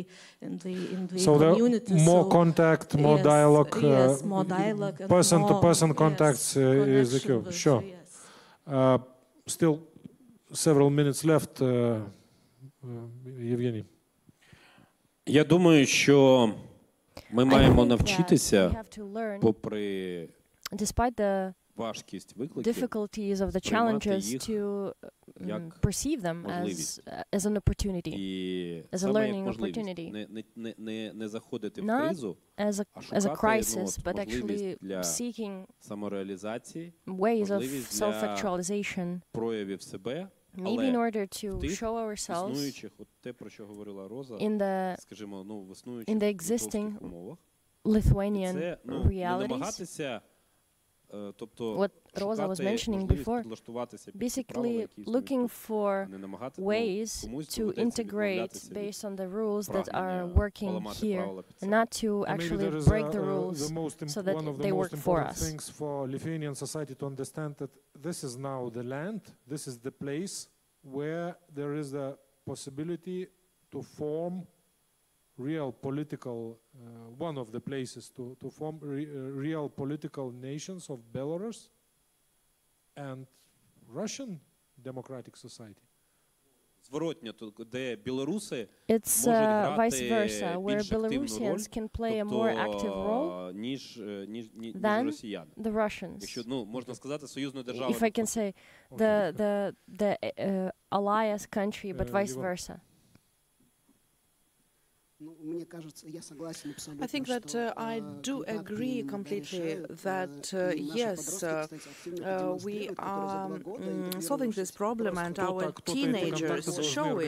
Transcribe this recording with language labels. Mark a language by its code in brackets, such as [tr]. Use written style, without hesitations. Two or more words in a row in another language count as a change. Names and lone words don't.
[en] so community. More contact, more yes, dialogue. Yes, more dialogue. Person-to-person contacts is the cue. Connection, Sure. Yes. Still several minutes left. Evgeny. [uk] Я думаю, що ми маємо навчитися, попри важкість викликів, [en] difficulties of the challenges to perceive them as an opportunity, as a learning opportunity. [uk] не заходити в [en] Not [uk] кризу, [en] as a crisis, but actually seeking ways of self-actualization, [uk] проявів себе, [en] maybe in order to show ourselves [uk] існуючих, от те, про що говорила Роза, скажімо, в існуючих [en] existing [uk] умовах. [en] Lithuanian [uk] Це, [en] realities. [uk] намагатися, тобто, [en] What Rosa was mentioning before, basically looking for ways to integrate based on the rules that are working here, and not to actually break the rules so that they work for us. Things for Lithuanian society to understand that this is now the land, this is the place where there is a possibility to form real political, one of the places to form real political nations of Belarus and Russian democratic society. [uk] Зворотня, де білоруси [en] It's vice versa, where Belarusians can play a more active role [uk] ніж росіяни. [en] The Russians. [uk] Якщо, можна сказати, союзну державу. [en] If I can say the alliance country, but vice versa. I think that I do agree completely that yes, we are solving this problem and our teenagers show it.